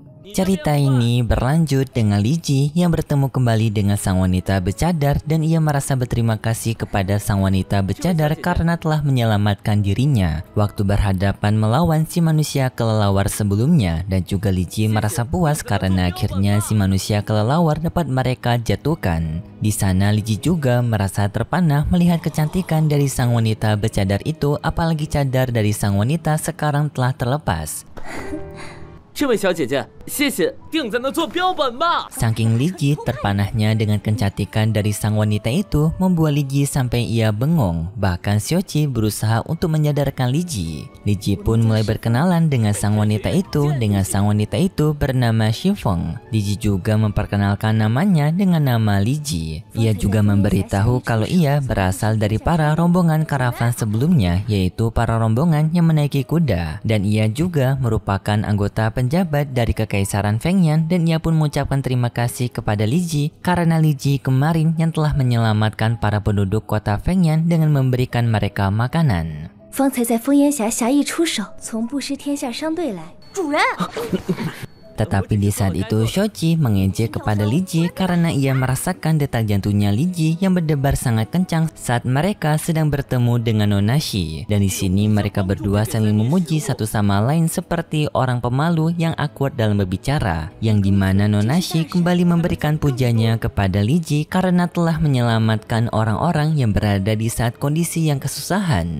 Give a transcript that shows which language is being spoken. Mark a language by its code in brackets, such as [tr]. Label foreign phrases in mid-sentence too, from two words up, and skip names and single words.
[id] Cerita ini berlanjut dengan Luigi yang bertemu kembali dengan sang wanita bercadar dan ia merasa berterima kasih kepada sang wanita bercadar karena telah menyelamatkan dirinya waktu berhadapan melawan si manusia kelelawar sebelumnya, dan juga Luigi merasa puas karena akhirnya si manusia kelelawar dapat mereka jatuhkan. Di sana Luigi juga merasa terpana melihat kecantikan dari sang wanita bercadar itu, apalagi cadar dari sang wanita sekarang telah terlepas. [zh] 这位小姐姐，谢谢，定在那做标本吧。 [id] Saking Luigi terpanahnya dengan kecantikan dari sang wanita itu membuat Luigi sampai ia bengong. Bahkan Shoji berusaha untuk menyadarkan Luigi. Luigi pun mulai berkenalan dengan sang wanita itu. Dengan sang wanita itu bernama Shifeng. Luigi juga memperkenalkan namanya dengan nama Luigi. Ia juga memberitahu kalau ia berasal dari para rombongan karavan sebelumnya, yaitu para rombongan yang menaiki kuda. Dan ia juga merupakan anggota penjabat dari Kekaisaran Fengyan, dan ia pun mengucapkan terima kasih kepada Luigi karena Luigi kemarin yang telah menyelamatkan para penduduk kota Fengyan dengan memberikan mereka makanan. [zh] 方才在风烟峡侠义出手，从不失天下商队来。主人。 [id] Tetapi di saat itu Shoji mengejek kepada Luigi karena ia merasakan detak jantungnya Luigi yang berdebar sangat kencang saat mereka sedang bertemu dengan Nonashi. Dan di sini mereka berdua saling memuji satu sama lain seperti orang pemalu yang akur dalam berbicara, yang dimana Nonashi kembali memberikan pujanya kepada Luigi karena telah menyelamatkan orang-orang yang berada di saat kondisi yang kesusahan.